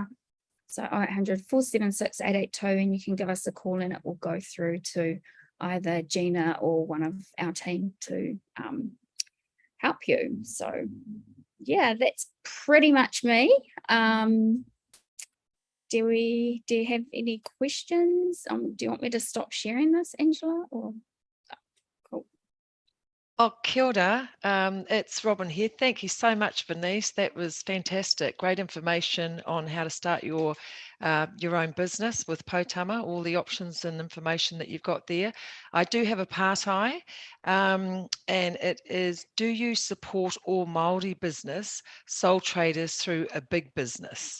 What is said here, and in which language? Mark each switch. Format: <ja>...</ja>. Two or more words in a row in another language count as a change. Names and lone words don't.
<en>So 0800 476 882, and you can give us a call and it will go through to either Gina or one of our team to help you. So yeah, that's pretty much me. Do you have any questions? Do you want me to stop sharing this, Angela? Or cool.</en> <mi>Oh, kia ora.</mi> <en>It's Robin here. Thank you so much, Bernice. That was fantastic. Great information on how to start your own business with Poutama, all the options and information that you've got there. I do have a part-I, and it is, do you support all Māori business, sole traders through a big business?</en>